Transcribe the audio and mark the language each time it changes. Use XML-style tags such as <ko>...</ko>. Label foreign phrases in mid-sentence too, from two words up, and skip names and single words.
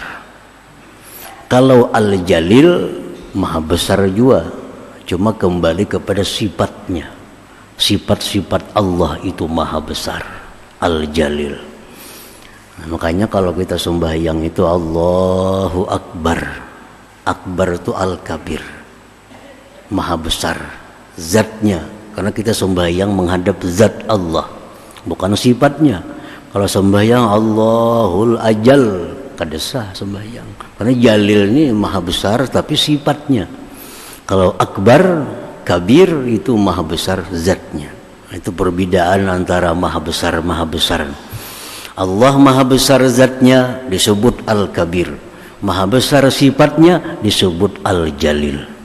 <id>Kalau Al-Jalil maha besar juga, cuma kembali kepada sifatnya. Sifat-sifat Allah itu maha besar, Al-Jalil. Nah, makanya kalau kita sembahyang itu</id> <ar>Allahu Akbar.</ar> <id>Akbar itu Al-Kabir, maha besar zatnya, karena kita sembahyang menghadap zat Allah, bukan sifatnya.</id> <bjn>Kalau sembahyang</bjn> <ar>Allahul Ajal,</ar> <bjn>kada sah sembahyang, karena Jalil ini maha besar tapi sifatnya.</bjn> <id>Kalau Akbar, Kabir itu maha besar zatnya. Itu perbedaan antara maha besar. Allah maha besar zatnya disebut Al-Kabir, maha besar sifatnya disebut Al-Jalil.</id>